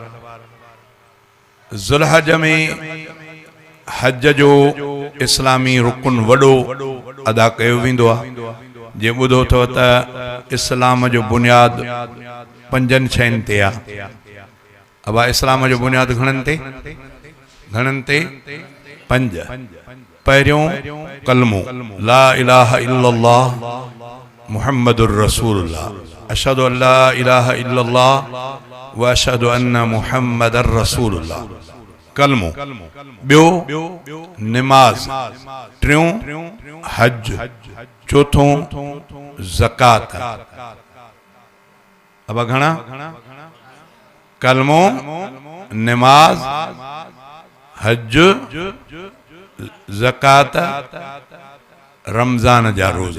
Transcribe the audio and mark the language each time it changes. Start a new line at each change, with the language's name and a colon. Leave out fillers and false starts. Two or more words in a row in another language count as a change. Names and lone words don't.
Sindhi: ज़ुल्हज में हज जो इस्लामी रुकन वडो अदा कयो वेंदो आहे। जे बुधो तो त इस्लाम जो बुनियाद पंजन शयन ते आ। अब इस्लाम जो बुनियाद घणन ते पंज। पहिरियों कलमो
Arabic: لا إله إلا الله محمد رسول الله أشهد أن لا إله إلا الله وأشهد أن محمدا رسول الله.
Sindhi: कलमो। बियो नमाज। टियों हज। चौथों ज़कात। अब घणा? कलमो, नमाज, हज, ज़कात, रमजान जा रोजा।